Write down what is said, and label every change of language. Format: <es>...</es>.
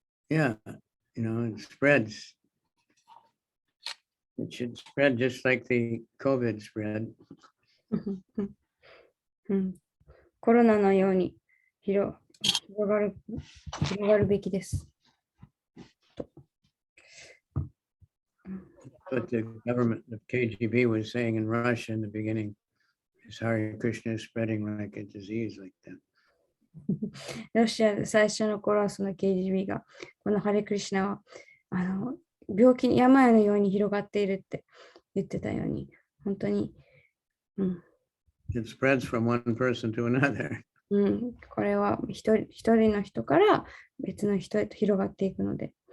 <en>Yeah, it spreads. It should spread just like the COVID spread.</en> <ja>うん、コロナのように広がるべきです。</ja> <en>But the government, the KGB was saying in Russia in the beginning, is Hare Krishna is spreading like a disease like that.</en> <ja>ロシアで最初の頃はその KGB がこのハレクリシナは病気に病のように広がっているって言ってたように本当に、</ja> <en>It spreads from one person to another.</en> <ja>これは一人の人から別の人へと広がっていくので。</ja>